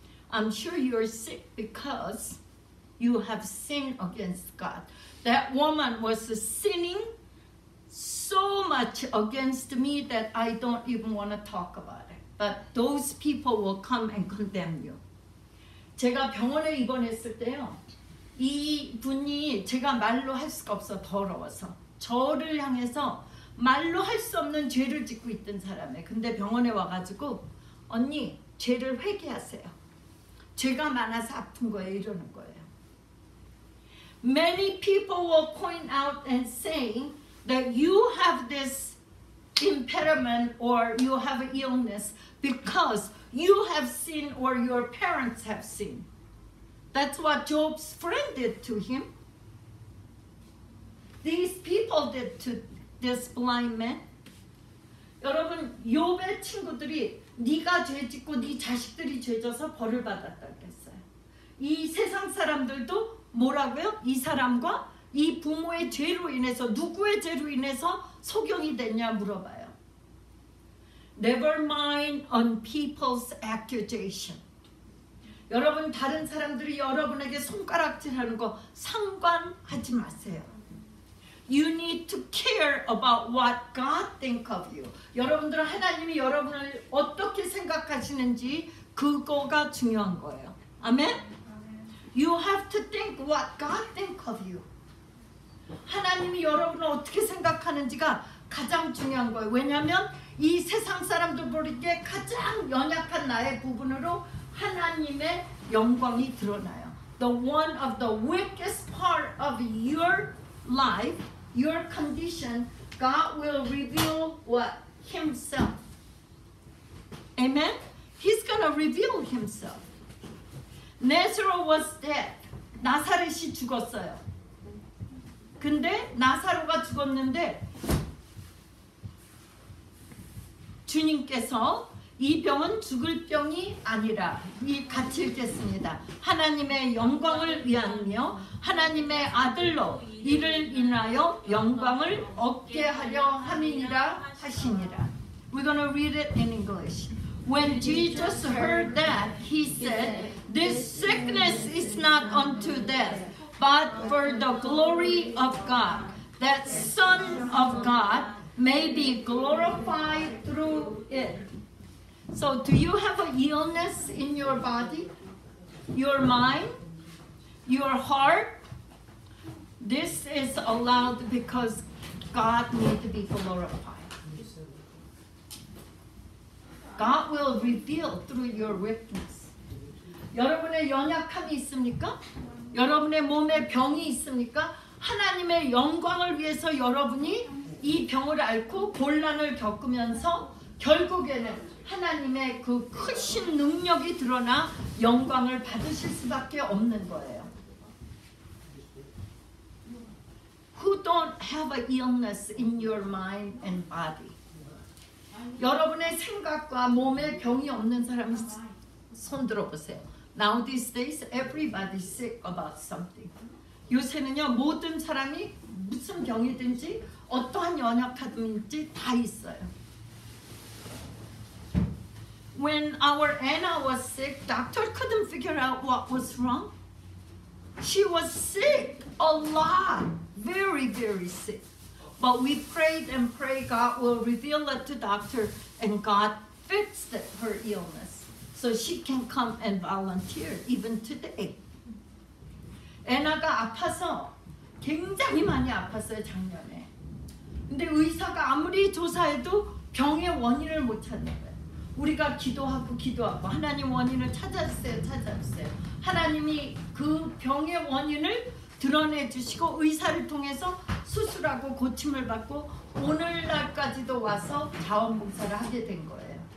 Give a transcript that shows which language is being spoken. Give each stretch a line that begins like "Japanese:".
English: I'm sure you're sick because you have sinned against God. That woman was sinning so much against me that I don't even want to talk about it. But those people will come and condemn you.
Korean: 제가 병원에 입원했을 때요. 이 분이 제가 말로 할 수가 없어 더러워서 저를 향해서 말로 할 수 없는 죄를 짓고 있던 사람이에요. 근데 병원에 와가지고 언니 죄를 회개하세요. 죄가 많아서 아픈 거예요. 이러는 거예요.
English: Many people will point out and saying that you have this impediment or you have an illness because you have sinned or your parents have sinned. That's what Job's friend did to him. These people did to this blind man.
Korean: 여러분, 욥의 친구들이 네가 죄 짓고 네 자식들이 죄 져서 벌을 받았다고 했어요. 이 세상 사람들도 뭐라고요? 이 사람과 이 부모의 죄로 인해서 누구의 죄로 인해서 소경이 됐냐 물어봐요.
English: Never mind on people's accusation.
Korean: 여러분 다른 사람들이 여러분에게 손가락질하는 거 상관하지 마세요.
English: You need to care about what God think of you.
Korean: 여러분들은 하나님이 여러분을 어떻게 생각하시는지 그거가 중요한 거예요. 아멘?
English: You have to think what God think of you.
Korean: 하나님이 여러분을 어떻게 생각하는지가 가장 중요한 거예요. 왜냐하면 이 세상 사람들 보기에 가장 연약한 나의 부분으로 하나님의 영광이 드러나요.
English: The one of the weakest part of your life, your condition, God will reveal what? Himself. Amen? He's gonna reveal Himself. Lazarus was dead.
Korean: 나사렛이 죽었어요. 근데 나사로가 죽었는데 주님께서 이 병은 죽을 병이 아니라 이 같이 읽겠습니다. 하나님의 영광을 위하며 하나님의 아들로 이를 인하여 영광을 얻게 하려 함이니라 하시니라.
English: We're going to read it in English. When Jesus heard that, he said, "This sickness is not unto death, but for the glory of God, that Son of God may be glorified through it." So do you have an illness in your body, your mind, your heart? This is allowed because God needs to be glorified. God will reveal through your weakness.
Korean: 여러분의 연약함이 있습니까? 여러분의 몸에 병이 있습니까? 하나님의 영광을 위해서 여러분이 이 병을 앓고 곤란을 겪으면서 결국에는 하나님의 그 크신 능력이 드러나 영광을 받으실 수밖에 없는 거예요.
English: Who don't have an illness in your mind and body?
Korean: 여러분의 생각과 몸에 병이 없는 사람 손 들어보세요.
English: Now these days everybody's sick about something.
Korean: 요새는요 모든 사람이 무슨 병이든지 어떠한 연약함인지 다 있어요.
English: When our Anna was sick, doctor couldn't figure out what was wrong. She was sick a lot, very, very sick. But we prayed and prayed God will reveal it to doctor, and God fixed her illness. So she can come and volunteer even today.
Korean: 애나가 아파서 굉장히 많이 아팠어요, 작년에. 근데 의사가 아무리 조사해도 병의 원인을 못 찾는 거예요. 우리가 기도하고 하나님 원인을 찾아주세요. 하나님이 그 병의 원인을 드러내 주시고 의사를 통해서 수술하고 고침을 받고 오늘날까지도 와서 자원봉사를 하게 된 거예요.